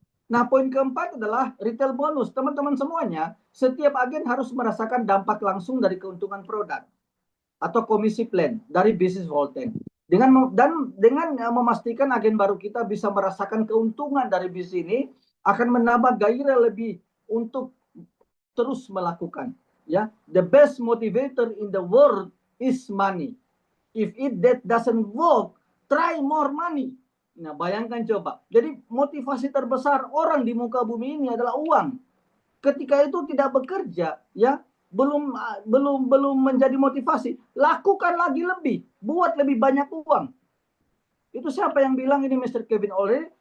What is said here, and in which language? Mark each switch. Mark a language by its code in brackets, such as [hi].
[id] Nah, poin keempat adalah retail bonus. Teman-teman semuanya, setiap agen harus merasakan dampak langsung dari keuntungan produk atau komisi plan dari bisnis Volten. Dengan memastikan agen baru kita bisa merasakan keuntungan dari bisnis ini, akan menambah gairah lebih untuk terus melakukan. [en] Ya, the best motivator in the world is money. If that doesn't work, try more money. [id] Nah, bayangkan coba. Jadi motivasi terbesar orang di muka bumi ini adalah uang. Ketika itu tidak bekerja, ya, belum menjadi motivasi. Lakukan lagi lebih, buat lebih banyak uang. Itu siapa yang bilang ini? Mr. Kevin O'Leary.